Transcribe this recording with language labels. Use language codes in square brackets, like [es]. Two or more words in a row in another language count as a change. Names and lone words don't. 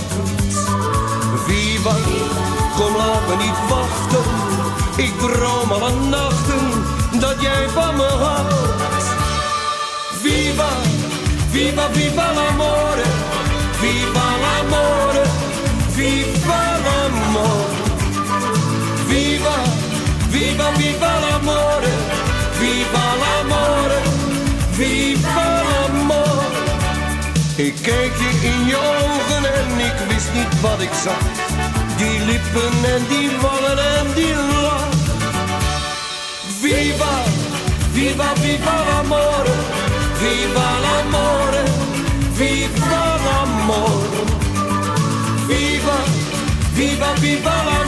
[nl] Viva, kom laat me niet wachten, ik droom alle nachten dat jij van me houdt. [it] Viva, viva, viva l'amore, viva l'amore, viva l'amore. Viva, viva, viva l'amore, viva l'amore, viva l'amore. [nl] Ik keek je in je ogen en ik wist niet wat ik zag. Die lippen en die wangen en die lach. [it] Viva, viva, viva l'amore, viva l'amore, viva l'amore. Viva, viva, viva